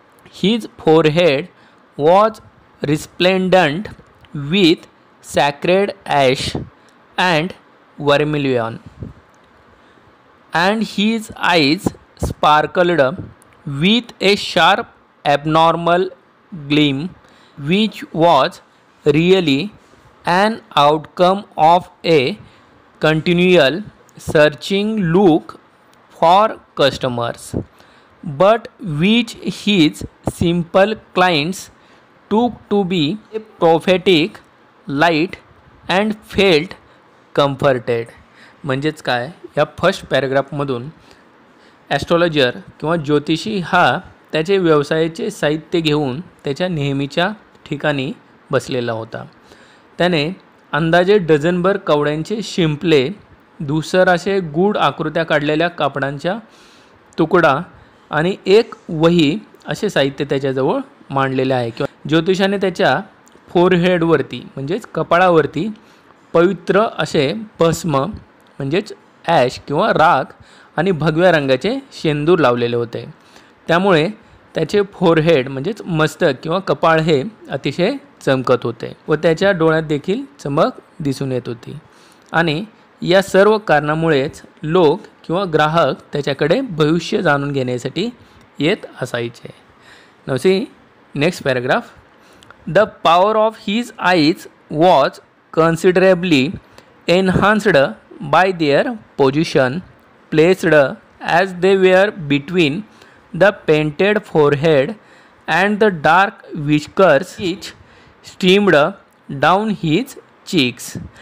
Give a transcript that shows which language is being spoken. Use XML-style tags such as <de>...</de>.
<en>His forehead was resplendent with sacred ash and vermilion, and his eyes sparkled with a sharp abnormal gleam, which was really an outcome of a continual searching look for customers, but which his simple clients took to be a prophetic light and felt comforted.</en> <mr>म्हणजेच काय, या first पॅराग्राफमधून astrologer किंवा ज्योतिषी हा त्याचे व्यवसायाचे साहित्य घेऊन त्याच्या नेहमीच्या ठिकाणी बसलेला होता. त्याने अंदाजे डझनभर कवड्यांचे शिंपले, धूसर असे गूढ आकृत्या काढलेल्या कापडांच्या तुकडा आणि एक वही असे साहित्य त्याच्याजवळ मांडलेले आहे. किंवा ज्योतिषाने त्याच्या फोरहेडवरती म्हणजेच कपाळावरती पवित्र असे भस्म म्हणजेच ॲश किंवा राख आणि भगव्या रंगाचे शेंदूर लावलेले होते. त्यामुळे त्याचे फोरहेड म्हणजेच मस्तक किंवा कपाळ हे अतिशय चमकत होते व त्याच्या डोळ्यात देखील चमक दिसून येत होती. आणि या सर्व कारणामुळेच लोक किंवा ग्राहक त्याच्याकडे भविष्य जाणून घेण्यासाठी येत असायचे.</mr> <en>Now see next paragraph. The power of his eyes was considerably enhanced by their position, placed as they were between the painted forehead and the dark whiskers which streamed down his cheeks.</en>